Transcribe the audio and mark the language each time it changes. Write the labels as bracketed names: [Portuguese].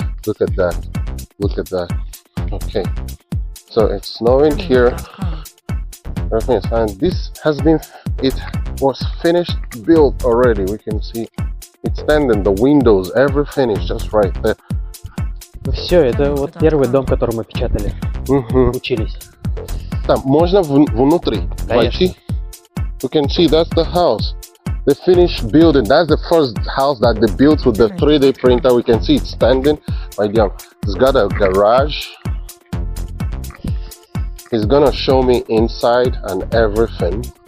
[English] Look at that. Look at that. Okay. So it's snowing here. Everything is fine. This has been, it was finished built already. We can see it's standing, the windows, everything is just right there. [Russian] Все, это вот первый дом, который мы печатали. Учились. Там можно внутри войти. [English] You can see that's the house. They finished building. That's the first house that they built with the 3D printer. We can see it standing. It's got a garage. He's gonna show me inside and everything.